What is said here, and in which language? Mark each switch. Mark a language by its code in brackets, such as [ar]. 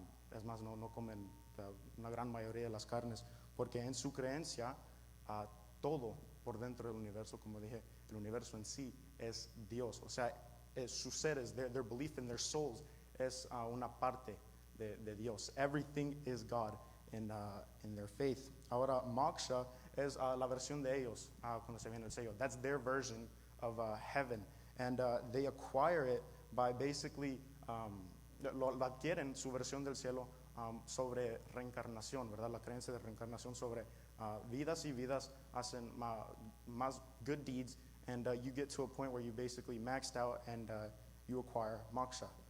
[es] Es más, no comen una gran mayoría de las carnes, porque en su creencia todo por dentro del universo, como dije, el universo en sí es Dios. O sea, sus seres, [en] their belief in their souls [es] es una parte de Dios. [en] Everything is God in their faith. [es] Ahora, moksha es la versión de ellos cuando se viene el sello. [en] That's their version of heaven, and they acquire it by basically [es] lo adquieren su versión del cielo sobre reencarnación, ¿verdad? La creencia de reencarnación sobre vidas y vidas hacen más [en] good deeds, and you get to a point where you basically maxed out and you acquire moksha.